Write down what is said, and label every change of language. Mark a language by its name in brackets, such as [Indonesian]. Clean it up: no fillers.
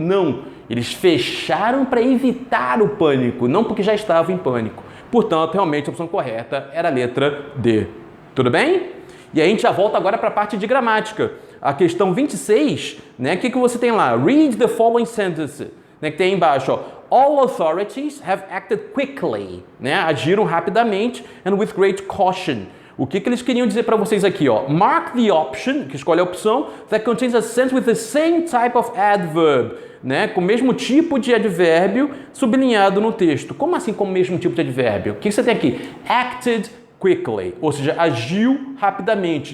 [Portuguese] Não, eles fecharam para evitar o pânico, não porque já estavam em pânico. Portanto, realmente a opção correta era a letra D. Tudo bem? E aí a gente já volta agora para a parte de gramática. A questão 26, né, o que você tem lá? [English] Read the following sentence, [Portuguese] né, que tem aí embaixo, ó. [English] All authorities have acted quickly, né? [Portuguese] Agiram rapidamente [English] and with great caution. [Portuguese] O que eles queriam dizer para vocês aqui, ó? [English] Mark the option, [Portuguese] que escolhe a opção, [English] that contains a sentence with the same type of adverb, [Portuguese] né? Com o mesmo tipo de advérbio sublinhado no texto. Como assim com o mesmo tipo de advérbio? O que você tem aqui? [English] Acted quickly, [Portuguese] ou seja, agiu rapidamente.